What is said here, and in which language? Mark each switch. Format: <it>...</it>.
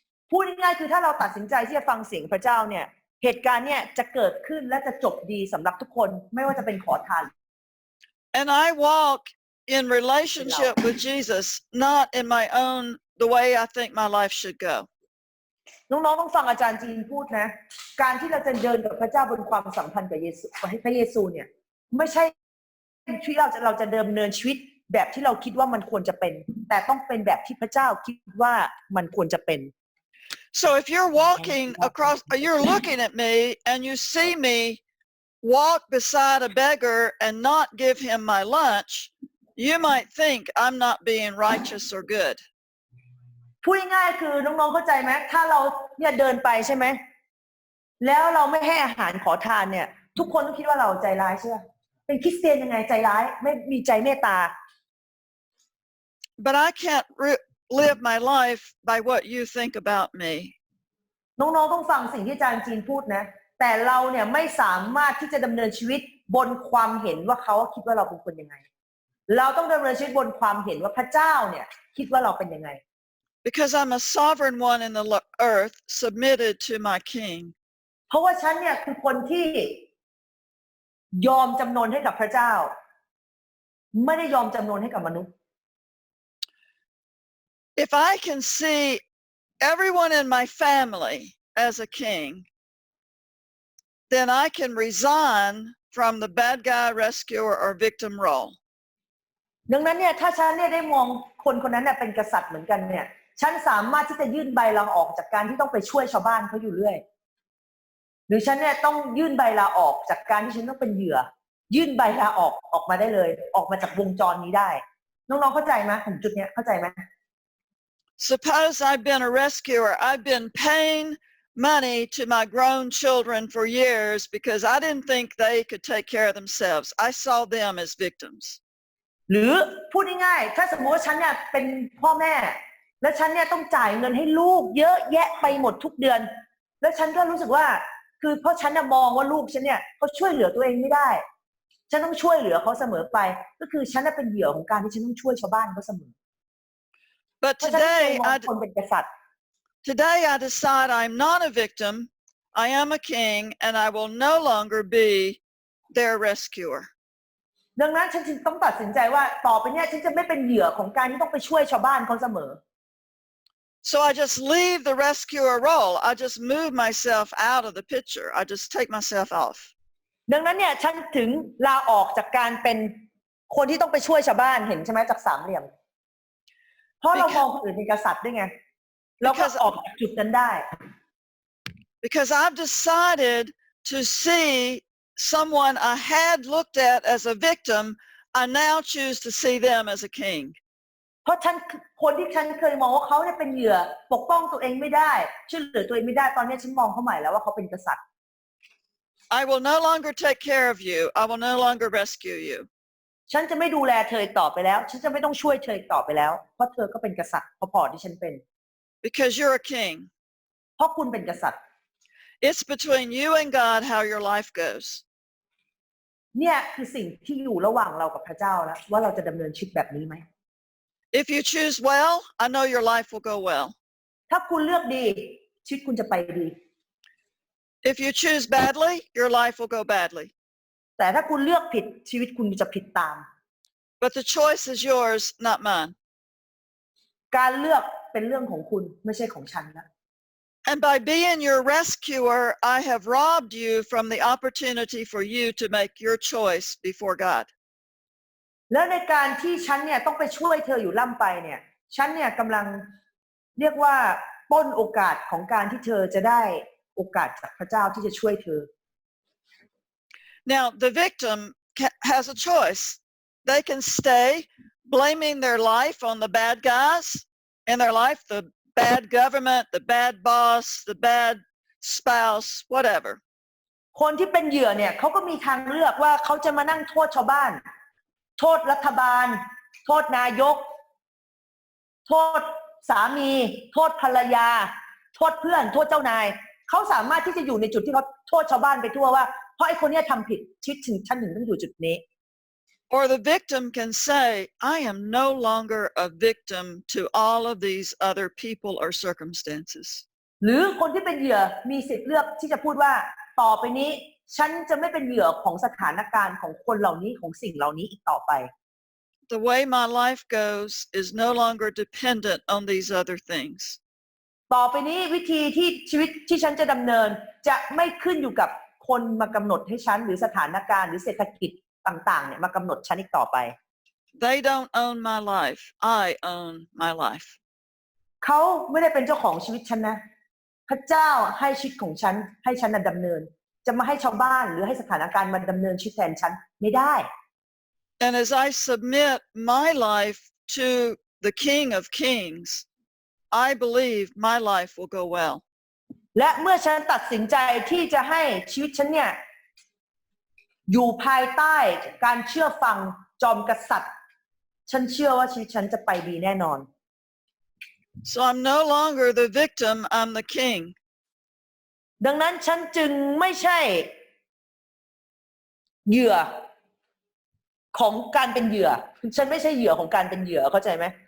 <th>พูดง่ายๆคือถ้าเราตัดสินใจที่จะฟังเสียงพระเจ้าเนี่ยเหตุการณ์เนี่ยจะเกิดขึ้นและจะจบดีสำหรับทุกคนไม่ว่าจะเป็นขอทาน</th> <en>And I walk in relationship with Jesus, not in my own, the way I think my life should go.</en> <th>น้องๆต้องฟังอาจารย์จีนพูดนะการที่เราจะเดินกับพระเจ้าบนความสัมพันธ์กับเยซูพระเยซูเนี่ยไม่ใช่ที่เราจะดำเนินชีวิตแบบที่เราคิดว่ามันควรจะเป็นแต่ต้องเป็นแบบที่พระเจ้าคิดว่ามันควรจะเป็น</th> <en>So if you're walking across, you're looking at me and you see me walk beside a beggar and not give him my lunch, you might think I'm not being righteous or good.</en> <th>พูดง่ายๆคือน้องๆเข้าใจไหมถ้าเราเนี่ยเดินไปใช่ไหมแล้วเราไม่ให้อาหารขอทานเนี่ยทุกคนต้องคิดว่าเราใจร้ายใช่ไหมเป็นคริสเตียนยังไงใจร้ายไม่มีใจเมตตา</th> <en>But I can't live my life by what you think about me.</en> <th>น้องๆต้องฟังสิ่งที่อาจารย์จีนพูดนะแต่เราเนี่ยไม่สามารถที่จะดำเนินชีวิตบนความเห็นว่าเขาคิดว่าเราเป็นคนยังไงเราต้องดำเนินชีวิตบนความเห็นว่าพระเจ้าเนี่ยคิดว่าเราเป็นยังไง</th> <en>Because I'm a sovereign one in the earth, submitted to my king.</en> <th>เพราะว่าฉันเนี่ยคือคนที่ยอมจำนนให้กับพระเจ้าไม่ได้ยอมจำนนให้กับมนุษย์</th> <en>If I can see everyone in my family as a king, then I can resign from the bad guy, rescuer, or victim role.</en> <th>ดังนั้นเนี่ยถ้าฉันเนี่ยได้มองคนคนนั้นเนี่ยเป็นกษัตริย์เหมือนกันเนี่ยฉันสามารถที่จะยื่นใบลาออกจากการที่ต้องไปช่วยชาวบ้านเขาอยู่เรื่อยหรือฉันเนี่ยต้องยื่นใบลาออกจากการที่ฉันต้องเป็นเหยื่อยื่นใบลาออกมาได้เลยออกมาจากวงจรนี้ได้น้องๆเข้าใจไหมถึงจุดเนี้ยเข้าใจไหม</th> <en>Suppose I've been a rescuer. I've been paying money to my grown children for years because I didn't think they could take care of themselves. I saw them as victims.</en> <th>หรือพูดง่ายๆถ้าสมมติว่าฉันเนี่ยเป็นพ่อแม่แล้วฉันเนี่ยต้องจ่ายเงินให้ลูกเยอะแยะไปหมดทุกเดือนแล้วฉันก็รู้สึกว่าคือเพราะฉันมองว่าลูกฉันเนี่ยเขาช่วยเหลือตัวเองไม่ได้ฉันต้องช่วยเหลือเขาเสมอไปก็คือฉันเป็นเหยื่อของการที่ฉันต้องช่วยชาวบ้านเขาเสมอ</th> <en>But</en> <th>เพราะฉันไม่เคยมองคนเป็นกษัตริย์</th> <en>today I decide I'm not a victim. I am a king, and I will no longer be their rescuer.</en> <th>ดังนั้นฉันจึงต้องตัดสินใจว่าต่อไปเนี่ยฉันจะไม่เป็นเหยื่อของการที่ต้องไปช่วยชาวบ้านเขาเสมอ</th> <en>So I just leave the rescuer role. I just move myself out of the picture. I just take myself off.</en> <th>ดังนั้นเนี่ยฉันถึงลาออกจากการเป็นคนที่ต้องไปช่วยชาวบ้านเห็นใช่ไหมจากสามเหลี่ยมเพราะเรามองคนอื่นเป็นกษัตริย์ด้วยไงเราก็ออกจากจุดนั้นได้</th> <en>Because I've decided to see someone I had looked at as a victim, I now choose to see them as a king.</en> <th>เพราะคนที่ฉันเคยมองว่าเขาเนี่ยเป็นเหยื่อปกป้องตัวเองไม่ได้ช่วยเหลือตัวเองไม่ได้ตอนนี้ฉันมองเขาใหม่แล้วว่าเขาเป็นกษัตริย์</th> <en>I will no longer take care of you. I will no longer rescue you.</en> <th>ฉันจะไม่ดูแลเธออีกต่อไปแล้วฉันจะไม่ต้องช่วยเธออีกต่อไปแล้วเพราะเธอก็เป็นกษัตริย์พอๆที่ฉันเป็น</th> <en>Because you're a king.</en> <th>เพราะคุณเป็นกษัตริย์</th> <en>It's between you and God how your life goes.</en> <th>เนี่ยคือสิ่งที่อยู่ระหว่างเรากับพระเจ้าแล้วว่าเราจะดำเนินชีวิตแบบนี้ไหม</th> <en>If you choose well, I know your life will go well.</en> <th>ถ้าคุณเลือกดีชีวิตคุณจะไปดี</th> <en>If you choose badly, your life will go badly.</en> <th>แต่ถ้าคุณเลือกผิดชีวิตคุณจะผิดตาม</th> <en>But the choice is yours, not mine.</en> <th>การเลือกเป็นเรื่องของคุณไม่ใช่ของฉันนะ</th> <en>And by being your rescuer, I have robbed you from the opportunity for you to make your choice before God.</en> <th>แล้วในการที่ฉันเนี่ยต้องไปช่วยเธออยู่ล่ำไปเนี่ยฉันเนี่ยกำลังเรียกว่าปล้นโอกาสของการที่เธอจะได้โอกาสจากพระเจ้าที่จะช่วยเธอ</th> <en>Now, the victim has a choice. They can stay blaming their life on the bad guys in their life, the bad government, the bad boss, the bad spouse, whatever.</en> <th>คนที่เป็นเหยื่อเนี่ยเขาก็มีทางเลือกว่าเขาจะมานั่งโทษชาวบ้านโทษรัฐบาลโทษนายกโทษสามีโทษภรรยาโทษเพื่อนโทษเจ้านายเขาสามารถที่จะอยู่ในจุดที่เขาโทษชาวบ้านไปทั่วว่าเพราะไอ้คนนี้ทำผิดชีวิตถึงฉันถึงต้องอยู่จุดนี้</th> <en>Or the victim can say, I am no longer a victim to all of these other people or circumstances.</en> <th>หรือคนที่เป็นเหยื่อมีสิทธิ์เลือกที่จะพูดว่าต่อไปนี้ฉันจะไม่เป็นเหยื่อของสถานการณ์ของคนเหล่านี้ของสิ่งเหล่านี้อีกต่อไป</th> <en>The way my life goes is no longer dependent on these other things.</en> <th>ต่อไปนี้วิธีที่ชีวิตที่ฉันจะดำเนินจะไม่ขึ้นอยู่กับคนมากำหนดให้ฉันหรือสถานการณ์หรือเศรษฐกิจต่างๆเนี่ยมากำหนดฉันอีกต่อไป</th> <en>They don't own my life. I own my life.</en> <th>เขาไม่ได้เป็นเจ้าของชีวิตฉันนะพระเจ้าให้ชีวิตของฉันให้ฉันดำเนินจะมาให้ชาวบ้านหรือให้สถานการณ์มาดำเนินชีวิตแทนฉันไม่ได้</th> <en>And as I submit my life to the King of Kings, I believe my life will go well.</en> <th>และเมื่อฉันตัดสินใจที่จะให้ชีวิตฉันเนี่ยอยู่ภายใต้การเชื่อฟังจอมกษัตริย์ฉันเชื่อว่าชีวิตฉันจะไปดีแน่นอน</th> <en>So I'm no longer the victim, I'm the king.</en> <th>ดังนั้นฉันจึงไม่ใช่เหยื่อของการเป็นเหยื่อฉันไม่ใช่เหยื่อของการเป็นเหยื่อเข้าใจไหม</th>